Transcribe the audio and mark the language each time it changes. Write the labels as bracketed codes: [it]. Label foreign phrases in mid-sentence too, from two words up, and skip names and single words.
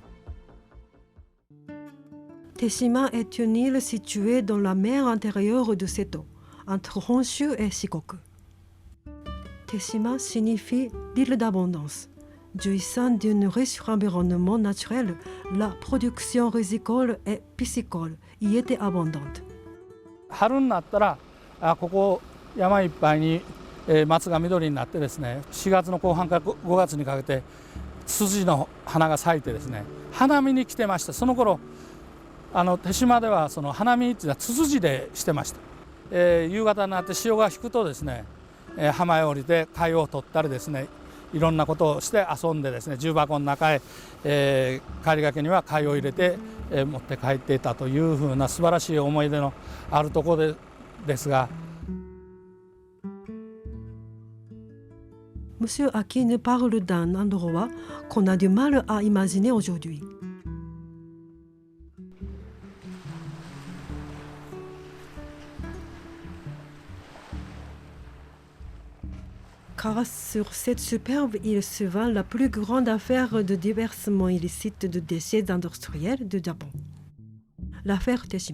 [fr] Teshima est une île située dans la mer intérieure de Seto, entre Honshu et Shikoku. Teshima signifie l'île d'abondance. Jouissant d'un riche environnement naturel, la production rizicole et piscicole y était abondante. [ja] 春になったらここ山いっぱいに松が緑になってですね、4月の後半から5月にかけてツツジの花が咲いてですね、花見に来てました。その頃手島ではその花見っていうのはツツジでしてました。夕方になって潮が引くとですね、浜へ降りて貝を取ったりですね、いろんなことをして遊んでですね、重箱の中へ、帰りがけには貝を入れて、持って帰っていたというふうな素晴らしい思い出のあるところですが。 [fr] Monsieur Aki nous parle d'un endroit qu'on a du mal à imaginer aujourd'hui. Car sur cette superbe île se vend la plus grande affaire de déversement illicite de déchets industriels du Japon, l'affaire Teshima.